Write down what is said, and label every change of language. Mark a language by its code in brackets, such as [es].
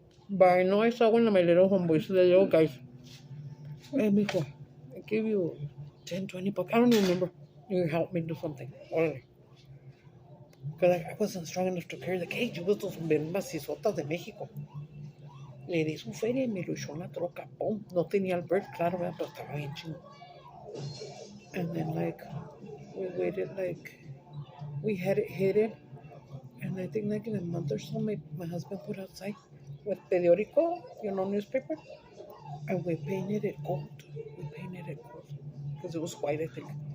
[en] But I know I saw one of my little homeboys, the little guys. Hey, mijo, I gave you $10, $20. I don't remember. You helped me do something. Orale. Because I wasn't strong enough to carry the cage. It was those [es] bien macizotas de México. Le di su feria y me lo echó en la troca. ¡Pum! No tenía el bird, claro, pero estaba bien chingo. [en] And then, like, we waited, like, we had it hidden. And I think, like, in a month or so, my husband put outside with periódico, newspaper. And we painted it gold. We painted it gold. Because it was white, I think.